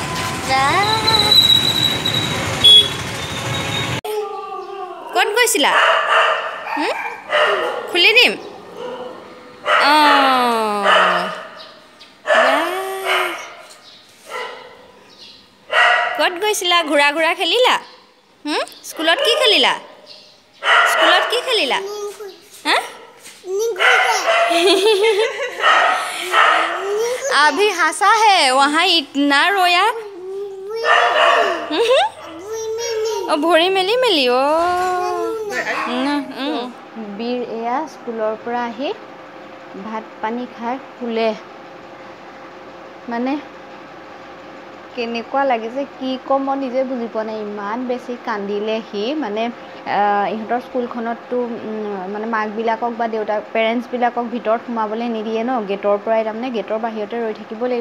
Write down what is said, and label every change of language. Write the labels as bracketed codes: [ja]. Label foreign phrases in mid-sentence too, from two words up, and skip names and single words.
[as] ক'ত গৈছিলা খুলি দিম ক'ত গৈছিলা ঘূৰা খেলিলা স্কুলত কি খেলিলা [hi] अभी हंसा है वहाँ इतना रोया भरी मेली [as] বীৰ এয়া স্কুলৰ পৰা আহি ভাত পানী খাই শুলে মানে কেনেকুৱা লাগিছে কি ক'ম মই নিজে বুজি পোৱা নাই, ইমান বেছি কান্দিলে সি মানে ইহঁতৰ স্কুলখনততো মানে মাকবিলাকক বা পেৰেণ্টছবিলাকক ভিতৰত সোমাবলৈ নিদিয়ে ন, গেটৰ পৰাই তাৰমানে গেটৰ বাহিৰতে ৰৈ থাকিব লাগিব।